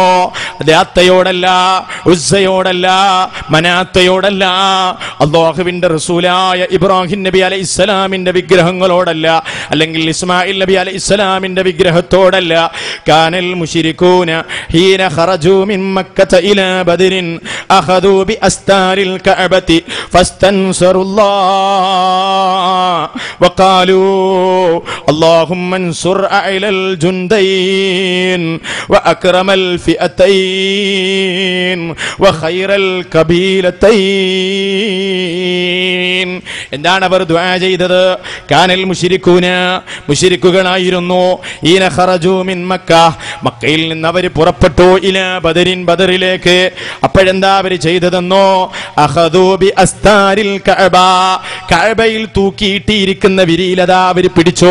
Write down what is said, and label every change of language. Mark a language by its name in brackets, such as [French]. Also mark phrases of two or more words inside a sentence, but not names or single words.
[Malayalam] ലാത്തയോടല്ല, ഉസ്സയോടല്ല, മനാത്തയോടല്ല, അല്ലാഹുവിന്റെ റസൂലായ ഇബ്രാഹിം നബി അലൈഹിസ്സലാമിന്റെ വിഗ്രഹങ്ങളോടല്ല, അല്ലെങ്കിൽ ഇസ്മായിൽ നബി അലൈഹിസ്സലാമിന്റെ വിഗ്രഹത്തോടല്ല. [Arabic] كان المشركون حين خرجوا من مكة إلى بدر أخذوا بأستار الكعبة فاستنصروا الله وقالوا اللهم انصر أعلى الجندين وأكرم الفئتين وخير القبيلتين. [Malayalam] എന്താണ് അവർ ദുആ ചെയ്തത്? [Arabic] كان المشركون, [Malayalam] മുശ്രിക്കുകളായിരുന്നു, [Arabic] حين خرجوا من مكة, [Malayalam] മക്കയിൽ നിന്ന് അവർ പുറപ്പെട്ടു, [Arabic] إلى بدر, [Malayalam] ബദറിലേക്ക്. അപ്പോഴെന്താ അവർ ചെയ്തതെന്നോ? [Arabic] أخذوا بأستار الكعبة, [Malayalam] കഅബയിൽ തൂക്കിയിട്ടിരിക്കുന്ന വിരിയിലതാ അവര് പിടിച്ചോ.